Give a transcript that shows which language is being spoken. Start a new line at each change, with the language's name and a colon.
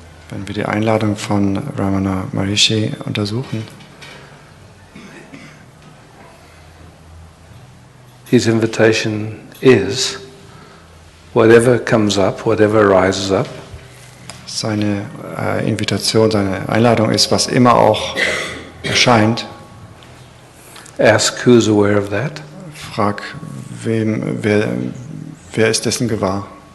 German: Wenn wir die Einladung von Ramana Maharishi untersuchen,
English: his invitation is whatever comes up, whatever rises up,
German: seine Invitation, seine Einladung ist, was immer auch erscheint,
English: ask who's aware of that.
German: frag, wer ist dessen gewahr?